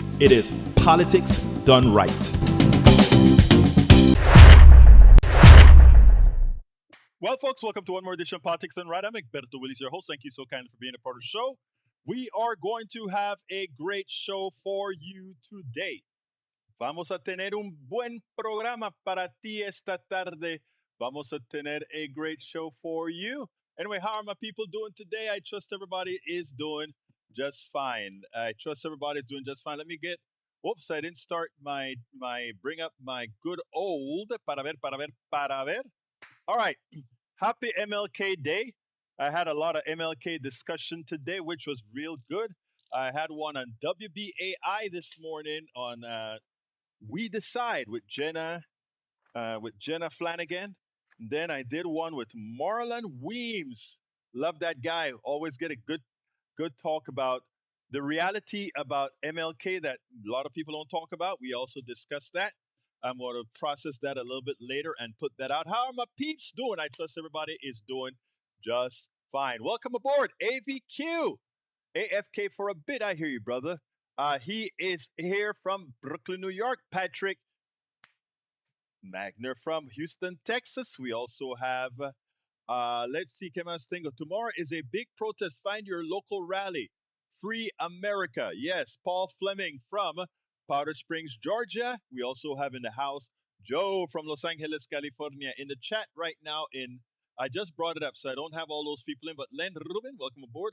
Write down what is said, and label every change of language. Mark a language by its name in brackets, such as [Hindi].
[English] It is Politics Done Right. Well, folks, welcome to one more edition of Politics Done Right. I'm Egberto Willies, your host. Thank you so kindly for being a part of the show. We are going to have a great show for you today. [Spanish] Vamos a tener un buen programa para ti esta tarde. Vamos a tener [English] a great show for you. Anyway, how are my people doing today? I trust everybody is doing just fine. I trust everybody is doing just fine. Let me get, whoops, I didn't start bring up my good old, [Spanish] para ver. [English] All right. Happy MLK Day. I had a lot of MLK discussion today, which was real good. I had one on WBAI this morning on We Decide with Jenna Flanagan. And then I did one with Marlon Weems. Love that guy. Always get a good talk about the reality about MLK that a lot of people don't talk about. We also discussed that. I'm going to process that a little bit later and put that out. How are my peeps doing? I trust everybody is doing just fine. Welcome aboard, AVQ. AFK for a bit, I hear you, brother. He is here from Brooklyn, New York. Patrick Magner from Houston, Texas. We also have, let's see, [Spanish] ¿qué más tengo? [English] Tomorrow is a big protest. Find your local rally. Free America. Yes, Paul Fleming from Powder Springs, Georgia. We also have in the house Joe from Los Angeles, California. In the chat right now, I just brought it up, so I don't have all those people in, but Len Rubin, welcome aboard.